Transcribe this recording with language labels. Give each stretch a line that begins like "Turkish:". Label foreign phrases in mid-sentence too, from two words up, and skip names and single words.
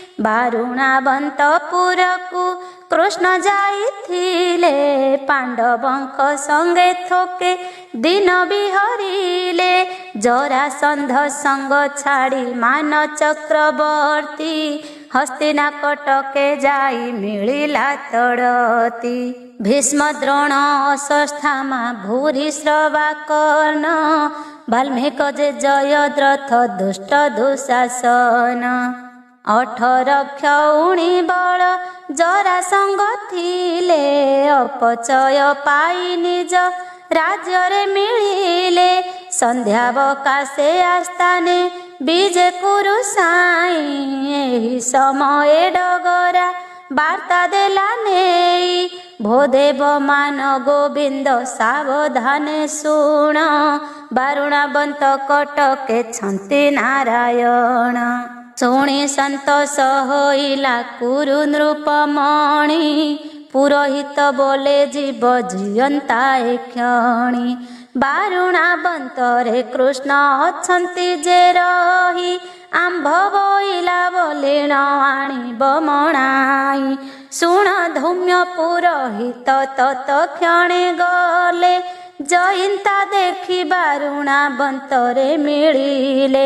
Odia: ବାରୁଣାବନ୍ତପୁରକୁ କୃଷ୍ଣ ଯାଇଥିଲେ ପାଣ୍ଡବଙ୍କ ସଙ୍ଗେ ଥୋକେ ଦିନ ବିହରିଲେ। ଜରାସନ୍ଧ ସଙ୍ଗ ଛାଡ଼ି ମାନ ଚକ୍ରବର୍ତ୍ତୀ ହସ୍ତିନା କଟକେ ଯାଇ ମିଳିଲା ତଡ଼ତି। ଭୀଷ୍ମ ଦ୍ରୋଣ ଅଶ୍ୱତ୍ଥାମା ଭୂରି ଶ୍ରବା କର୍ଣ୍ଣ ବାଲ୍ମୀକ ଯେ ଜୟଦ୍ରଥ ଦୁଷ୍ଟ ଦୁଃଶାସନ। 18 କ୍ଷୌଣୀ ବଳ ଜରାସଙ୍ଗ ଥିଲେ ଅପଚୟ ପାଇ ନିଜ ରାଜ୍ୟ ରେ ମିଳିଲେ। ସନ୍ଧ୍ୟାବକାଶେ ଆସ୍ଥାନେ ବିଜୟ କୁରୁ ସାଇ ଏହି ସମୟ ଡଗରା ବାର୍ତ୍ତା ଦେଲା ନେଇ। ଭୋଦେବ ମାନ ଗୋବିନ୍ଦ ସାବଧାନେ ଶୁଣ ବାରୁଣାବନ୍ତ କଟକେ ଛନ୍ତି ନାରାୟଣ। ଶୁଣି ସନ୍ତୋଷ ହୋଇଲା କୁରୁ ନୃପମଣି ପୁରୋହିତ ବୋଲେ ଜୀବ ଜିୟନ୍ତା କ୍ଷଣି। ବାରୁଣାବନ୍ତରେ କୃଷ୍ଣ ଅଛନ୍ତି ଯେ ରହି ଆମ୍ଭ ବୋଇଲା ବୋଲେଣ ଆଣିବ ମଣାଇ। ଶୁଣ ଧୌମ୍ୟ ପୁରୋହିତ ତତ କ୍ଷଣେ ଗଲେ ଜୟନ୍ତା ଦେଖି ବାରୁଣାବନ୍ତରେ ମିଳିଲେ।